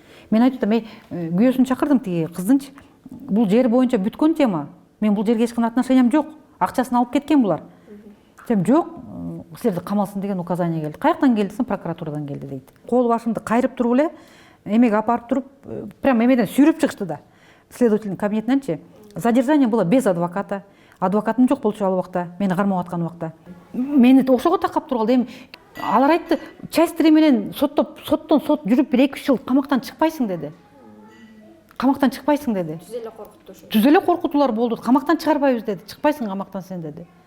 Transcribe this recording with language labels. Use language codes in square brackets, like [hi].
[ky] Мен айтып атам, күйөөсүн чакырдым тиги кыздынчы. Бул жер боюнча бүткөн тема. Мен бул жерге эч кандай отношениям жок. Акчасын алып кеткен булар. Десем, жок, силерди камалсын деген указание келди. Каяктан келди десем, прокуратурадан келди дейт. Кол башымды кайрып туруп эле, эмеге апарып туруп, прям эмеден сүйрөп чыгышты да. Следовательдин кабинетиненчи. [ru] Задержание было без адвоката. [ky] Адвокатым жок болчу ал убакта, мени кармап аткан убакта. Мени ошого такап тургалды. Эми алар айтты, частьтери менен соттон сот жүрүп бир 2-3 жыл камактан чыкпайсың деди. Камактан чыкпайсың деди. Түз эле коркуттушу. Түз эле коркутуулар болду. Камактан чыгарбайбыз деди. Чыкпайсың камактан сен деди.